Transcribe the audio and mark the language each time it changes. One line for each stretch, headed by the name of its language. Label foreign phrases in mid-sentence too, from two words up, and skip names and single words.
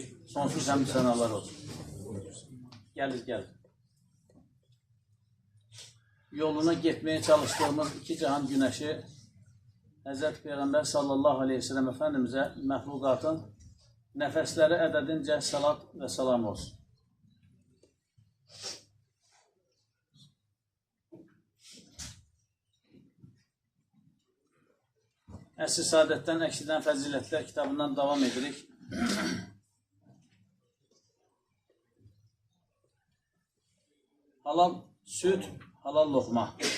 Turkish: Sonsuz hamd senalar olsun. Gel. Yoluna gitmeye çalıştığımız iki cihan güneşi Hazreti Peygamber
Arabic: صلى الله عليه وسلم
Turkish: Efendimiz'e məhlukatın nəfəsləri ədədince salat ve salam olsun.
Azerbaijani: Əsr Saadətdən Əksidən Fəzilətlər kitabından devam edirik. Halal süt, halal lokma.